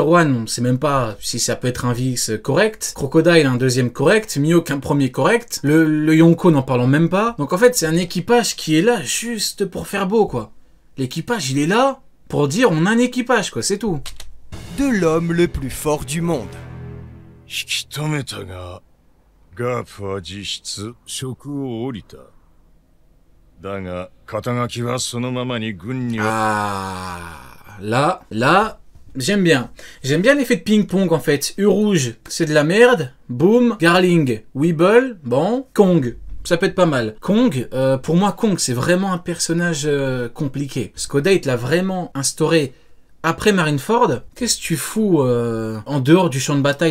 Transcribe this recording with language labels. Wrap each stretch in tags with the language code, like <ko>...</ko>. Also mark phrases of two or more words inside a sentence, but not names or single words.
<fr>One, on sait même pas si ça peut être un vice correct. Crocodile, un 2e correct. Mihawk, un 1er correct. Le Yonko, n'en parlons même pas. Donc en fait, c'est un équipage qui est là juste pour faire beau, quoi. L'équipage, il est là pour dire on a un équipage, quoi, c'est tout. De l'homme le plus fort du monde.</fr> <ja>ガープは実質職を降りた。だが肩書きはそのままに軍には。</ja> <fr>Ah, là, j'aime bien. J'aime bien l'effet de ping-pong en fait. U-Rouge, c'est de la merde. Boom, Garling, Weeble, bon, Kong. Ça peut être pas mal. Kong, pour moi, Kong, c'est vraiment un personnage compliqué. Skodate l'a vraiment instauré. Après Marineford, qu'est-ce que tu fous en dehors du champ de bataille?</fr>